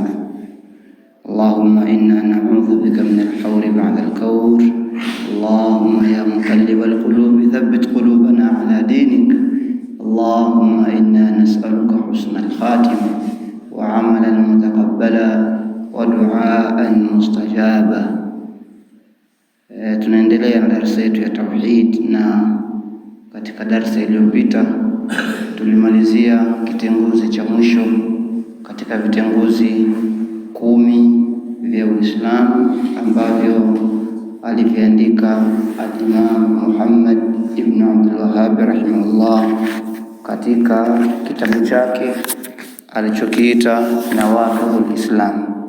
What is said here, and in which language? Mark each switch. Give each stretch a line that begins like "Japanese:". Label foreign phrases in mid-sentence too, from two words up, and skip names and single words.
Arabic: اللهم إنا نعوذ بك من الحور بعد الكور. اللهم يا مقلب القلوب ثبت قلوبنا على دينك. اللهم إنا نسألك حسن الخاتمة وعملا متقبلا ودعاء mustajaba.
Swahili: Tunaendelea na darasa yetu ya tauhid, na katika darasa iliyopita tulimalizia kitenguzi cha mwisho katika vitenguzi 10 vya Uislamu ambavyo aliviandika al-Imam Muhammad ibn Abdul Wahhab rahimahullah katika kitabu chake alichokiita Nawaqidul Islam.